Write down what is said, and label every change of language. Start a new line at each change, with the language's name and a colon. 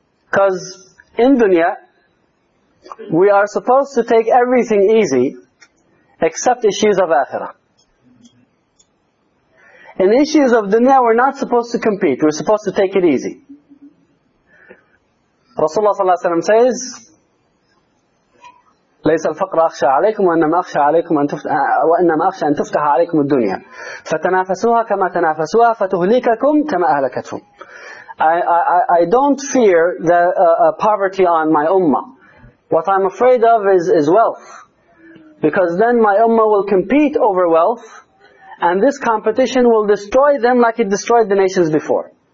English: Because in dunya, we are supposed to take everything easy, except issues of akhirah. In issues of dunya, we're not supposed to compete, we're supposed to take it easy. Rasulullah sallallahu alayhi wa sallam says,
Arabic: لَيْسَ الْفَقْرَ أَخْشَى عَلَيْكُمْ وَإِنَّمَا أَخْشَى أَنْ تُفْتَحَ عَلَيْكُمُ الدُّنْيَا فَتَنَافَسُوهَا كَمَا تَنَافَسُوهَا فَتُهْلِكَكُمْ كَمَا أَهْلَكَتْهُمْ.
English: I don't fear the poverty on my ummah. What I'm afraid of is wealth. Because then my ummah will compete over wealth, and this competition will destroy them like it destroyed the nations before.